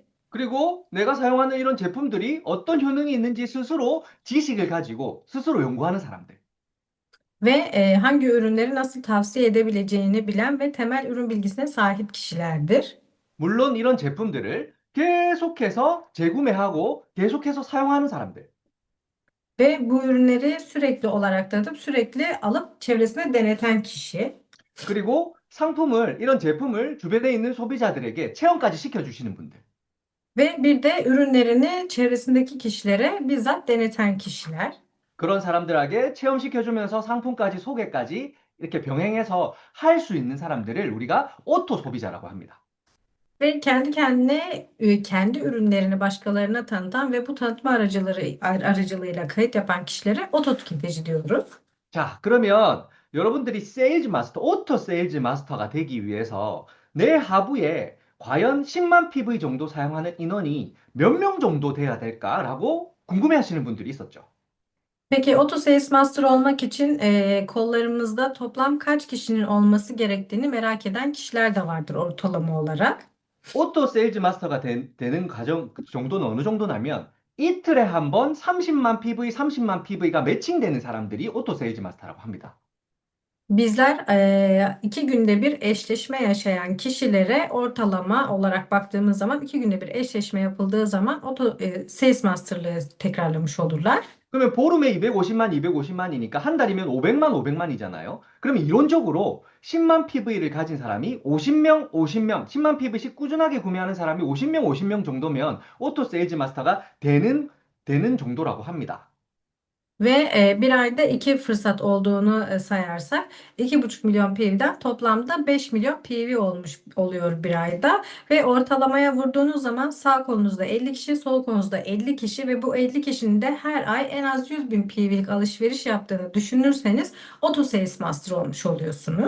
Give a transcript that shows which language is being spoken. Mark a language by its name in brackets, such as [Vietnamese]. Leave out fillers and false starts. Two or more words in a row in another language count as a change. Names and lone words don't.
[Korean] 그리고 내가 사용하는 이런 제품들이 어떤 효능이 있는지 스스로 지식을 가지고 스스로 연구하는 사람들. [Turkish] Ve hangi ürünleri nasıl tavsiye edebileceğini bilen ve temel ürün bilgisine sahip kişilerdir. [Korean] 물론 이런 제품들을 계속해서 재구매하고 계속해서 사용하는 사람들. [Turkish] Ve bu ürünleri sürekli olarak tadıp sürekli alıp çevresine deneten kişi. [Korean] 그리고 상품을, 이런 제품을 주변에 있는 소비자들에게 체험까지 시켜주시는 분들. [Turkish] Ve bir de ürünlerini çevresindeki kişilere bizzat deneten kişiler. [Korean] 그런 사람들에게 체험시켜주면서 상품까지 소개까지 이렇게 병행해서 할 수 있는 사람들을 우리가 오토 소비자라고 합니다. [Turkish] Ve kendi kendine kendi ürünlerini başkalarına tanıtan ve bu tanıtma aracılığıyla kayıt yapan kişilere oto tüketici diyoruz. [Korean] 자, 그러면 여러분들이 세일즈 마스터, 오토 세일즈 마스터가 되기 위해서 내 하부에 과연 10만 PV 정도 사용하는 인원이 몇 명 정도 돼야 될까라고 궁금해 하시는 분들이 있었죠. [Turkish] Peki Auto Sales Master olmak için kollarımızda toplam kaç kişinin olması gerektiğini merak eden kişiler de vardır ortalama olarak. [Korean] 오토 세일즈 마스터가 되는 과정 그 정도는 어느 정도냐면 이틀에 한 번 30만 PV, 30만 PV가 매칭되는 사람들이 오토 세일즈 마스터라고 합니다. [Turkish] Bizler 2 günde bir eşleşme yaşayan kişilere ortalama olarak baktığımız zaman 2 günde bir eşleşme yapıldığı zaman Sales Master'lığı tekrarlamış olurlar. [Korean] 그러면 보름에 250만, 250만이니까 한 달이면 500만, 500만이잖아요. 그러면 이론적으로 10만 PV를 가진 사람이 50명, 50명, 10만 PV씩 꾸준하게 구매하는 saram이 50명, 50명 정도면 오토 세일즈 마스터가 되는 정도라고 합니다. [Turkish] Ve bir ayda 2 fırsat olduğunu sayarsak 2,5 milyon PV'den toplamda 5 milyon PV olmuş oluyor bir ayda. Ve ortalamaya vurduğunuz zaman sağ kolunuzda 50 kişi, sol kolunuzda 50 kişi ve bu 50 kişinin de her ay en az 100 bin PV'lik alışveriş yaptığını düşünürseniz Auto Sales Master olmuş oluyorsunuz.